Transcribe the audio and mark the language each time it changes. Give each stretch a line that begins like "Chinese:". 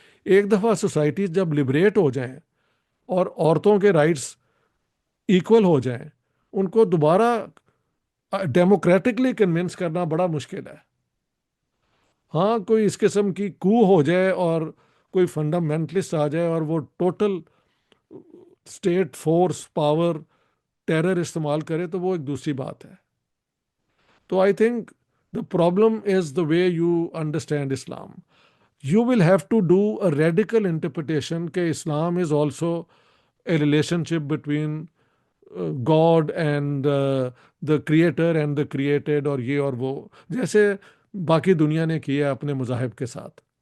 Urdu: ایک دفعہ سوسائٹیز جب لبریٹ ہو جائیں اور عورتوں کے رائٹس ایکول ہو جائیں، ان کو دوبارہ ڈیموکریٹکلی کنونس کرنا بڑا مشکل ہے. ہاں کوئی اس قسم کی کو ہو جائے اور کوئی فنڈامنٹلسٹ آ جائے اور وہ total state force power terror استعمال کرے تو وہ ایک دوسری بات ہے.
English: تو I think the problem is the way you understand Islam. You will have to do a radical interpretation کہ Islam is also a relationship between God and the creator and the created,
Urdu: اور یہ اور وہ، جیسے باقی دنیا نے کیا اپنے مذاہب کے ساتھ.